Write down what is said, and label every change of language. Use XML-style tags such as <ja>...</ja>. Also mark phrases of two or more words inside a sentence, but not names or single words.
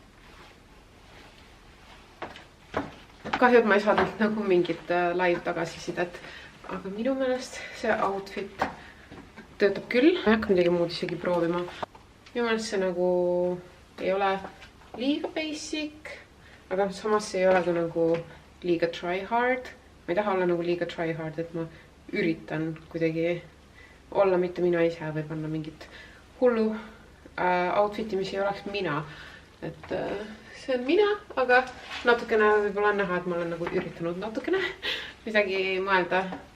<et>Kahju, et ma ei saanud nagu mingit live tagasisidet, aga minu meelest see outfit töötab küll. Ma ei hakka midagi muud isegi proovima. Minu meelest see nagu ei ole liiga basic, aga samas see ei ole ka nagu liiga</et> <en>try hard.</en> <et>Ma ei taha olla nagu liiga</et> <en>try hard,</en> <et>et ma üritan kuidagi olla mitte mina ise või panna mingit hullu outfiti, mis ei oleks mina. Et see on mina, aga natukene võib-olla näha, et ma olen nagu üritanud natukene midagi mõelda.</et>